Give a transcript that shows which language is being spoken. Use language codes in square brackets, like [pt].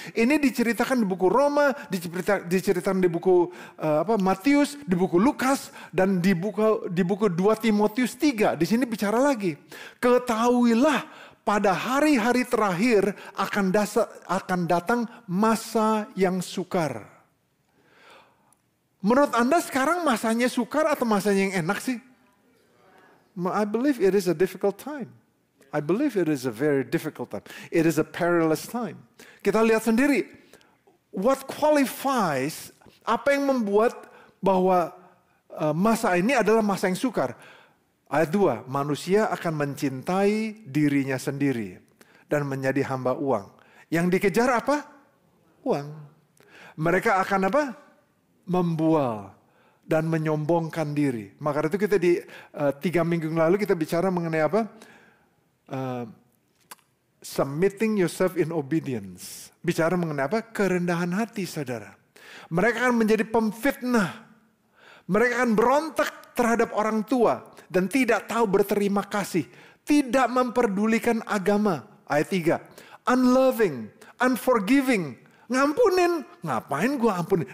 [id] Ini diceritakan di buku Roma, diceritakan di buku Matius, di buku Lukas, dan di buku 2 Timotius 3. Di sini bicara lagi. Ketahuilah pada hari-hari terakhir akan datang masa yang sukar. Menurut Anda sekarang masanya sukar atau masanya yang enak sih? [en] I believe it is a difficult time. I believe it is a very difficult time. It is a perilous time. [id] Kita lihat sendiri, [en] what qualifies, [id] apa yang membuat bahwa masa ini adalah masa yang sukar. Ayat 2, manusia akan mencintai dirinya sendiri dan menjadi hamba uang. Yang dikejar apa? Uang. Mereka akan apa? Membual dan menyombongkan diri. Maka itu kita di 3 minggu lalu kita bicara mengenai apa? [en] Submitting yourself in obedience. [id] Bicara mengenai apa? Kerendahan hati saudara. Mereka akan menjadi pemfitnah. Mereka akan berontak terhadap orang tua dan tidak tahu berterima kasih. Tidak memperdulikan agama. Ayat 3. [en] Unloving, unforgiving. [id] Ngampunin, ngapain gue ampunin?